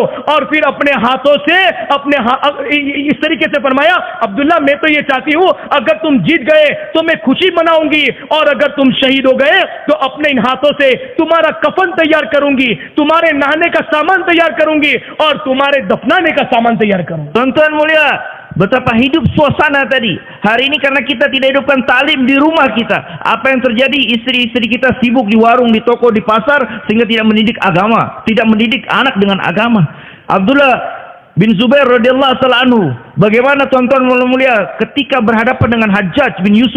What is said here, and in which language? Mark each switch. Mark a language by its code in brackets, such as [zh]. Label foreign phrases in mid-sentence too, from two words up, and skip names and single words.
[hi] और फिर अपने हाथों से इस तरीके से फरमाया, अब्दुल्ला मैं तो ये चाहती हूँ अगर तुम जीत गए तो मैं खुशी मनाऊंगी, और अगर तुम शहीद हो गए तो अपने इन हाथों से तुम्हारा कफन तैयार करूंगी, तुम्हारे नहाने का सामान तैयार करूंगी और तुम्हारे दफनाने का सामान तैयार करूंगी। [id] Tuan-tuan mulia, betapa hidup suasana tadi. Hari ini karena kita tidak hidupkan talim di rumah kita, apa yang terjadi? Istri-istri kita sibuk di warung, di toko, di pasar, sehingga tidak mendidik agama, tidak mendidik anak dengan agama. Abdullah bin Zubair [ar] رضي الله تعالى عنه, [id] bagaimana tuan-tuan mulia ketika berhadapan dengan Hajjaj bin Yusuf.